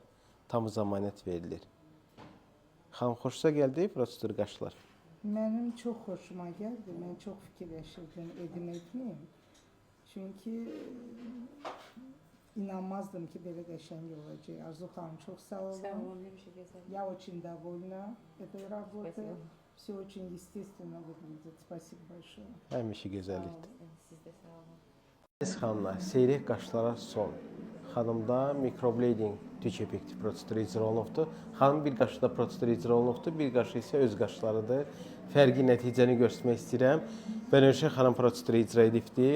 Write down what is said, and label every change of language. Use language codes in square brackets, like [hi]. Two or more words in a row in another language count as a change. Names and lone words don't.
[az] Tam zəmanət verilir. Xanım, xoşuna gəldi prosedur qaşlar? Mənim çox xoşuma gəldi. Mən çox fikirləşirdim, etməyim. Çünki inanmazdım ki, belə qəşəng olacaq. Arzu xanım, çox sağ olun. Sağ olun, həmişə gözəl. [ru] Я очень довольна этой работой. Спасибо. Все очень естественно выглядит. Спасибо большое. [az] Həmişə gözəllikdir. Siz də sağ olun. Əziz xanımlar, seyrək qaşlara son. Xanımda mikroblading tük effektiv proseduru icra olunubdur. Xanım bir qaşı da prosedur icra olunubdur, bir qaşı isə öz qaşlarıdır. Fərqi nəticəni göstərmək istəyirəm. Bənövşə xanım proseduru icra edibdir.